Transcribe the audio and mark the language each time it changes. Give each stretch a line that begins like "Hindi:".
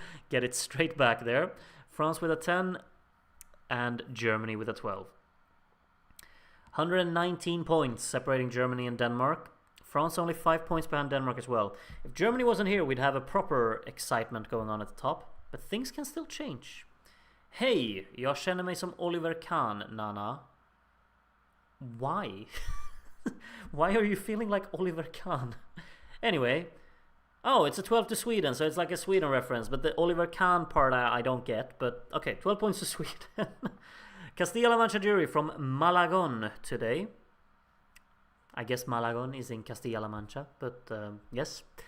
English: Get it straight back there. France with a 10 and Germany with a 12. 119 points separating Germany and Denmark. France only 5 points behind Denmark as well. If Germany wasn't here, we'd have a proper excitement going on at the top. But things can still change.
Swedish: Hej, jag känner mig som Oliver Kahn, Nana.
English: Why? Why are you feeling like Oliver Kahn? Anyway. Oh, it's a 12 to Sweden, so it's like a Sweden reference. But the Oliver Kahn part I don't get. But okay, 12 points to Sweden. Castilla-La Mancha jury from Malagon today. I guess Malagon is in Castilla-La Mancha, but yes.